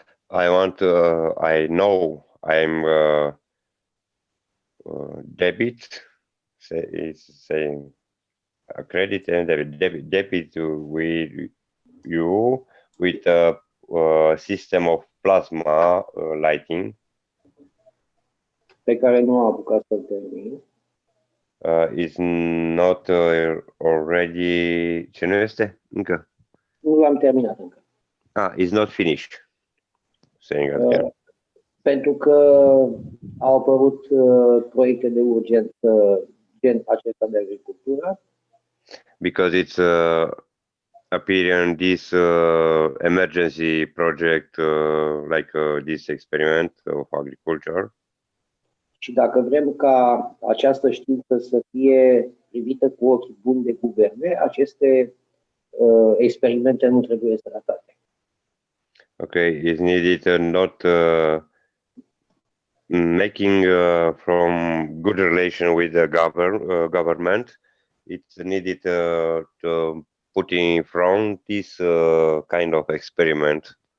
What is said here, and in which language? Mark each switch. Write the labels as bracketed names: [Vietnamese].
[English] I know I'm debit, is saying credit and debit with you with a system of plasma lighting. [Romanian] Pe care nu am apucat să-l termin. [English] Is not already... [Romanian] Ce nu este încă? Nu l-am terminat încă. [English] Is not finished. Saying again. [Romanian] Pentru că au apărut proiecte de urgență gen acesta de agricultură. [English] Because it's appearing this emergency project like this experiment of agriculture. [Romanian] Și dacă vrem ca această știință să fie privită cu ochi buni de guverne, aceste experimente nu trebuie să ratate. [English] Okay, it's needed not making from good relation with the government. It's needed to put in front this kind of experiment.